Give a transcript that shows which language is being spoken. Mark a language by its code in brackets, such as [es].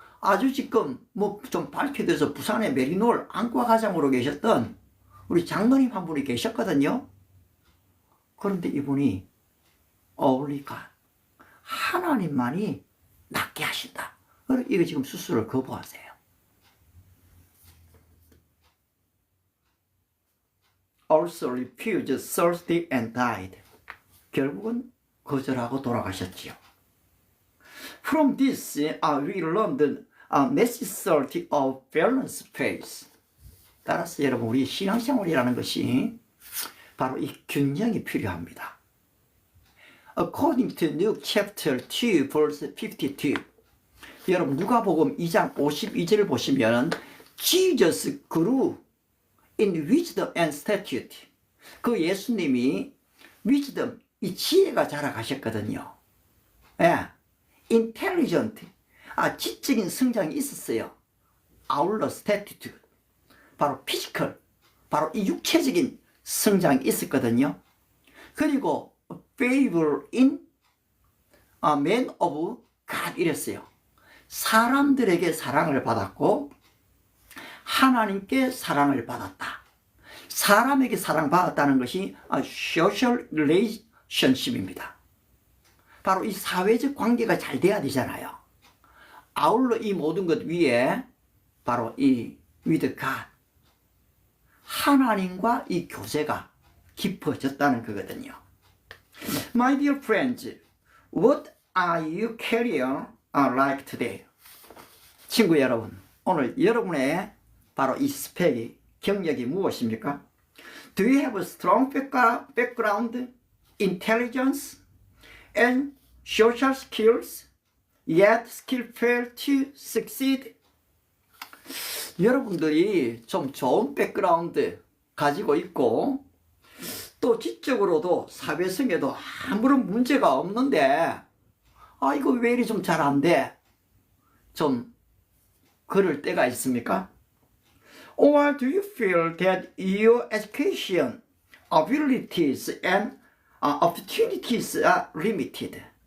[ko] 아주 지금 좀 밝혀져서 부산의 메리놀 안과과장으로 계셨던 우리 장로님 한 분이 계셨거든요. 그런데 이분이 우리가 하나님만이 낫게 하신다. 이거 지금 수술을 거부하세요. [en] Also refused surgery and died. [ko] 결국은 거절하고 돌아가셨지요. [en] From this, we learned the necessity of balanced faith. [ko] 따라서 여러분, 우리 신앙생활이라는 것이 바로 이 균형이 필요합니다. [en] According to Luke chapter 2, verse 52. [ko] 여러분, 누가복음 2장 52절을 보시면 [en] Jesus grew in wisdom and statute. [ko] 그 예수님이 wisdom, 이 지혜가 자라가셨거든요. intelligent, 지적인 성장이 있었어요. 아울러 statute, 바로 physical, 바로 이 육체적인 성장이 있었거든요. [en] 그리고 favor in man of God 이랬어요. [ko] 사람들에게 사랑을 받았고 하나님께 사랑을 받았다. 사람에게 사랑받았다는 것이 social relationship입니다. 바로 이 사회적 관계가 잘 돼야 되잖아요. 아울러 이 모든 것 위에 바로 이 with God, 하나님과 이 교제가 깊어졌다는 거거든요. [en] My dear friends, what are you carrying like today? [ko] 친구 여러분, 오늘 여러분의 바로 이 스펙이, 경력이 무엇입니까? [en] Do you have a strong background, intelligence, and social skills, yet skill fail to succeed. [ko] 여러분들이 좀 좋은 백그라운드 가지고 있고 또 지적으로도 사회성에도 아무런 문제가 없는데 이거 왜 이리 좀 잘 안 돼? 좀 그럴 때가 있습니까? [en] Or do you feel that your education, abilities and opportunities are limited?